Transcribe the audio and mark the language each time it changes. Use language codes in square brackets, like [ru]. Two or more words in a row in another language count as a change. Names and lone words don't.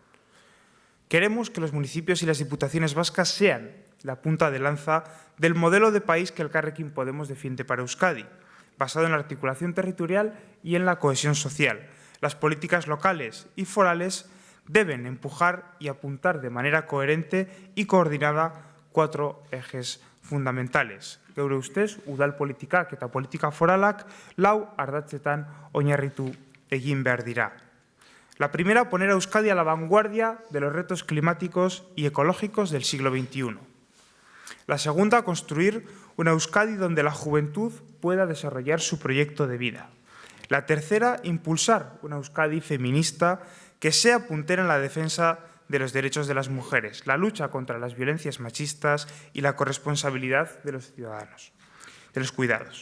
[es] Queremos que los municipios y las diputaciones vascas sean la punta de lanza del modelo de país que Elkarrekin Podemos defiende para Euskadi, basado en la articulación territorial y en la cohesión social. Las políticas locales y forales deben empujar y apuntar de manera coherente y coordinada cuatro ejes fundamentales. [eu] Geure ustez, udal politikak eta politika foralak lau ardatzetan oinarritu egin behar dira. [es] La primera, poner a Euskadi a la vanguardia de los retos climáticos y ecológicos del siglo XXI. La segunda, construir una Euskadi donde la juventud pueda desarrollar su proyecto de vida. La tercera, impulsar una Euskadi feminista que sea puntera en la defensa de los derechos de las mujeres, la lucha contra las violencias machistas y la corresponsabilidad de los ciudadanos, de los cuidados.